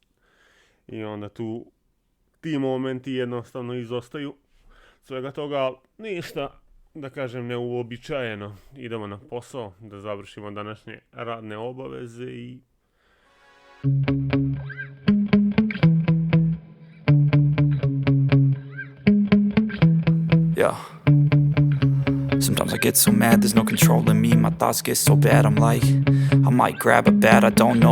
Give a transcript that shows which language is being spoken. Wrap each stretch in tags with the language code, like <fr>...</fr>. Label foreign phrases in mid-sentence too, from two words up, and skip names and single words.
<sr>I onda tu ti momenti jednostavno izostaju. Svega toga ništa, da kažem, neuobičajeno. Idemo na posao da završimo današnje radne obaveze i...</sr> <en>Yeah. Sometimes I get so mad, there's no controlling me. My thoughts get so bad, I'm like, I might grab a bat, I don't know.</en>